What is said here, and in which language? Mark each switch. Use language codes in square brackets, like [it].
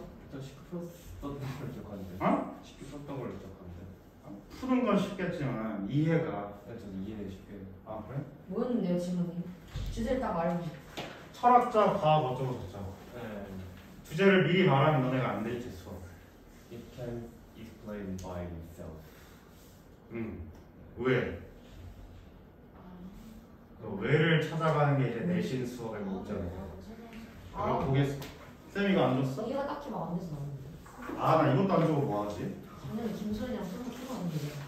[ko] 저 쉽게 썼던 걸 기억하는데. 어? 쉽게 썼던 걸 기억하는데. 푸는 건 쉽겠지만 이해가. 저는 이해 쉽게. 아 그래? 뭐였는데요, 질문이? 주제를 딱 말해보세요. 철학자, 과학 어쩌고 저쩌고. 네. 주제를 미리 말하면 너네가 안 되지 수업. [en] It can explain by itself. [ko] 왜? 그 왜를 찾아가는 게 이제 내신 수업의 목적이에요. 그럼 보겠어. 쌤이가 안 줬어? 이해가 딱히 막 안 돼서 나오는데. 아 나 이것도 안 주고 뭐 하지? 작년에 김소연이랑 술을 추가하는데.